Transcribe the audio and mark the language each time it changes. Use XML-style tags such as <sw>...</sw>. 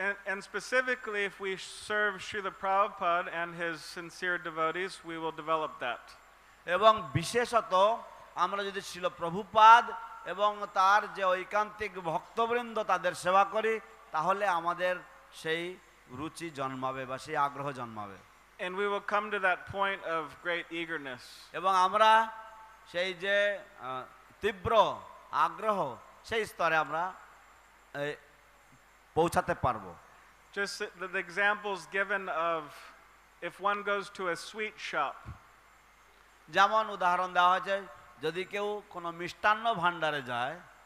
<en>And specifically, if we serve Srila Prabhupada and his sincere devotees, we will develop that.</en> <bn>এবং বিশেষত আমরা যদি শ্রীল প্রভুপাদ এবং তার যে ঐকান্তিক ভক্তবৃন্দ তাদের সেবা করি তাহলে আমাদের সেই রুচি জন্মাবে বা সেই আগ্রহ জন্মাবে।</bn> <en>And we will come to that point of great eagerness.</en> <bn>এবং আমরা সেই যে তীব্র আগ্রহ সেই স্তরে আমরা পৌঁছাতে পারবো।</bn> <en>Just the examples given of if one goes to a sweet shop.</en> <bn>যেমন উদাহরণ দেওয়া হয়েছে যদি কেউ কোনো মিষ্টান্ন ভাণ্ডারে যায়,</bn>